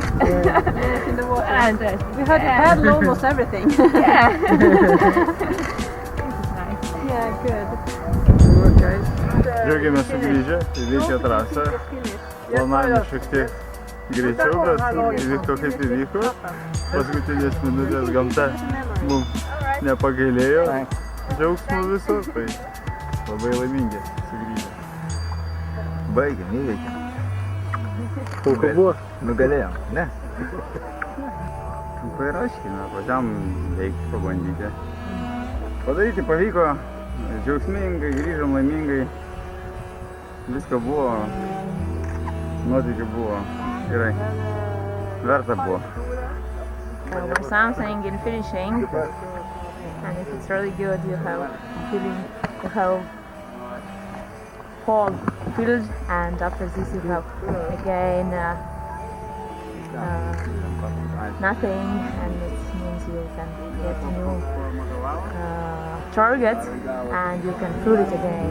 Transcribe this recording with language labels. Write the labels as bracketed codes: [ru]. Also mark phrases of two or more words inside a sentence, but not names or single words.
[en] In the water. And we had to paddle almost everything. Yeah. Nice. Yeah, good. [lt] Džiaugiamės sugrįžę, įveikė trasą. Planavome šiek tiek greičiau, bet įvyko kaip įvyko. Paskutinės minutės gamta mums nepagailėjo džiaugsmo viso, tai labai laimingi sugrįžę. Baigėm, įveikėm. Sunku buvo. Nugalėjom, ne? Trumpai ir aiškiai, važiavam veikti, pabandyti. Padaryti pavyko, Džiaugsmingai, grįžom laimingai. Visko buvo. Nuotykių buvo. Gerai. Verta buvo. [en] There's something in finishing, and if it's really good, you have feeling, you have whole field, and after this you have again nothing, and it means you can get new target, and you can fill it again.